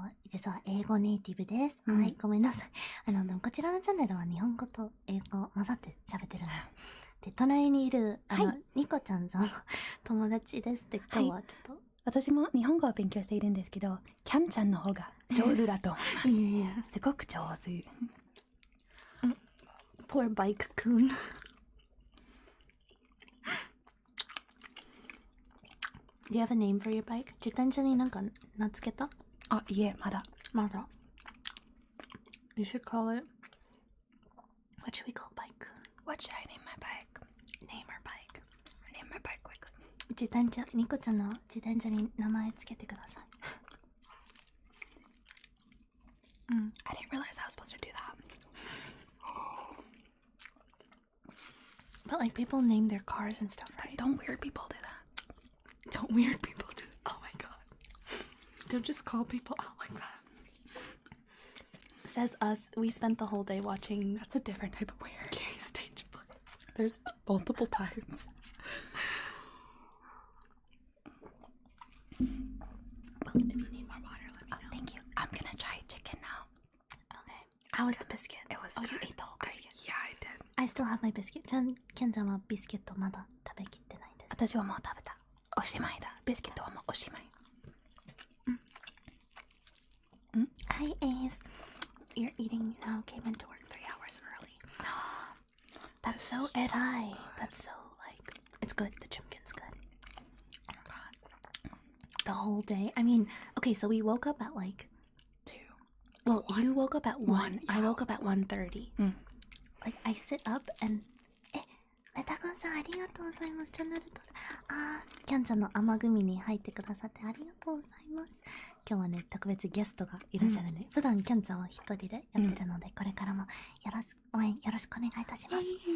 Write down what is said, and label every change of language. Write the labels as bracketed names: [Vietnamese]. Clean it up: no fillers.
[Japanese] 実は英語ネイティブです。はい、ごめんなさい。でもこちらのチャンネルは日本語と英語混ざって喋ってるの。で、隣にいる、ニコちゃんさんは友達ですって、今日はちょっと、私も日本語を勉強しているんですけど、キャンちゃんの方が上手だと思います。すごく上手。 [English] Poor bike coon. Do you have a name for your bike? [Japanese] 自転車になんか名付けた？あ、いえ、まだ。まだ。 [English] You should call it. What should we call bike coon? What should I name my bike? Name our bike. Name my bike quickly. [Japanese] 自転車、ニコちゃんの自転車に名前つけてください。 [English] I didn't realize I was supposed to do that. But like people name their cars and stuff, right? Don't weird people do that. Don't weird people do that? Oh my god. Don't just call people out like that. Says us, we spent the whole day watching. That's a different type of weird. Gay Stageplays. There's multiple times. Well, if you need more water, let me know. Thank you. I'm gonna try chicken now. Okay. How was the biscuit? It was Oh, good. you ate the whole biscuit. Yeah, I did. I still have my biscuit. [Japanese] キャンちゃんはビスケットまだ食べきってないです。私はもう食べた。おしまいだ。ビスケットはもうおしまい。 [English] Hi, Ace. You're eating now. Came into work 3 hours early. That's so erai. That's so like it's good. The Chimken's good. Oh my god. The whole day. I mean, okay, so we woke up at like 2. Well, you woke up at 1. Yeah. I woke up at 1:30. Like I sit up and [Japanese] メタコンさんありがとうございます。チャンネル登録。キャンちゃんの甘組に入ってくださってありがとうございます。今日はね、特別ゲストがいらっしゃるんで、普段キャンちゃんは一人でやってるので、これからも応援よろしくお願いいたします。